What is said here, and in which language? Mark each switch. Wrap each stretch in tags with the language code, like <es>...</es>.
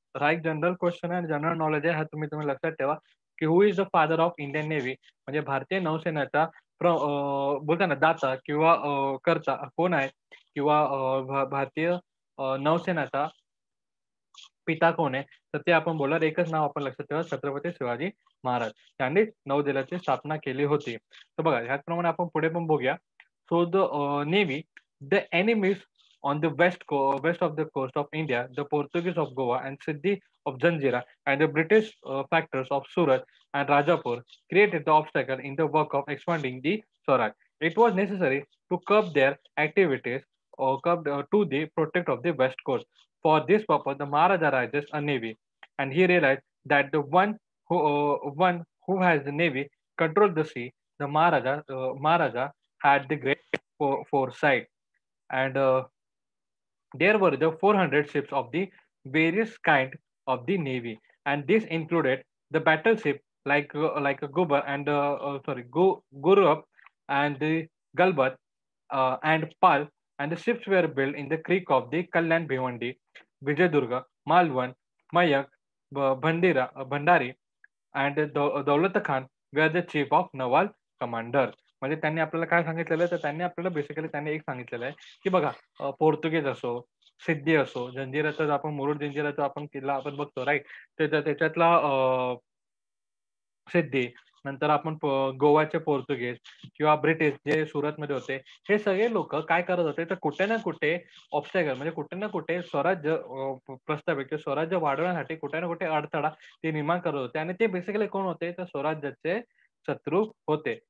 <mr>तर हा एक जनरल क्वेश्चन आहे आणि जनरल नॉलेज आहे. हा तुम्ही लक्षात ठेवा, की</mr> <en>who is the father of Indian navy</en> <mr>म्हणजे भारतीय नौसेनेचा बोलतात ना दाता किंवा कर्ता कोण आहे? किंवा भारतीय नौसेनेचा पिता कोण आहे? तर ते आपण बोलणार एकच नाव आपण लक्षात ठेवा छत्रपती शिवाजी महाराज. त्यांनीच नौदलाची स्थापना केली होती. तर बघा ह्याचप्रमाणे आपण पुढे पण बघूया.</mr> <en>So the navy, the enemies on the west of the coast of India, the Portuguese of Goa and Siddhi of Zanjira and the British factors of Surat and Rajapur created the obstacle in the work of expanding the Swaraj. It was necessary to curb their activities to the protect of the west coast. For this purpose, the Maharaja raises a navy, and he realized that the one who has the navy controls the sea. The Maharaja had the great foresight, and there were the 400 ships of the various kind of the navy, and this included the battleship like a Gubar and Gurup and the Galbat and Pal, and the ships were built in the creek of the Kalyan Bhivandi, Vijayadurga, Malwan, Mayak, Bhandari, and Daulat Khan were the chief of naval commander.</en> <mr>म्हणजे त्यांनी आपल्याला काय सांगितलेलं आहे, तर त्यांनी आपल्याला basically त्यांनी एक सांगितलेलं आहे, की बघा पोर्तुगीज असो, सिद्धी असो, जंजिराचा आपण मुरुड जंजिराचा आपण किल्ला आपण बघतो राइट. त्याच्यातला सिद्धी, नंतर आपण गोवाचे पोर्तुगीज किंवा ब्रिटिश जे सुरतमध्ये होते, हे सगळे लोकं काय करत होते, तर कुठे ना कुठे ऑब्स्टॅकल म्हणजे कुठे ना कुठे स्वराज्य प्रस्थापित किंवा स्वराज्य वाढवण्यासाठी कुठे ना कुठे अडथळा ते निर्माण करत होते आणि ते बेसिकली कोण होते, तर स्वराज्याचे शत्रू होते.</mr>